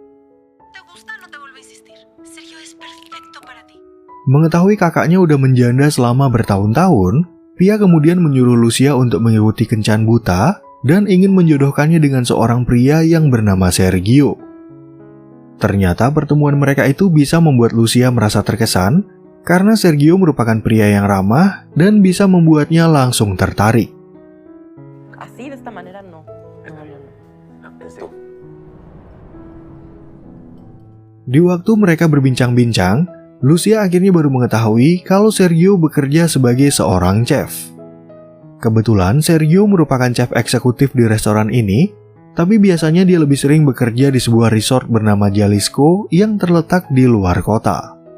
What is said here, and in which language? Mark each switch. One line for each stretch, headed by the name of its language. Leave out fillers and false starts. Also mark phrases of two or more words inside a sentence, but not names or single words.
Indonesian: Mengetahui kakaknya udah menjanda selama bertahun-tahun, Pia kemudian menyuruh Lucia untuk mengikuti kencan buta dan ingin menjodohkannya dengan seorang pria yang bernama Sergio. Ternyata pertemuan mereka itu bisa membuat Lucia merasa terkesan karena Sergio merupakan pria yang ramah dan bisa membuatnya langsung tertarik.
Spanish: Así, de esta manera, no.
Indonesian: Di waktu mereka berbincang-bincang, Lucia akhirnya baru mengetahui kalau Sergio bekerja sebagai seorang chef. Kebetulan Sergio merupakan chef eksekutif di restoran ini, tapi biasanya dia lebih sering bekerja di sebuah resort bernama Jalisco yang terletak di luar kota.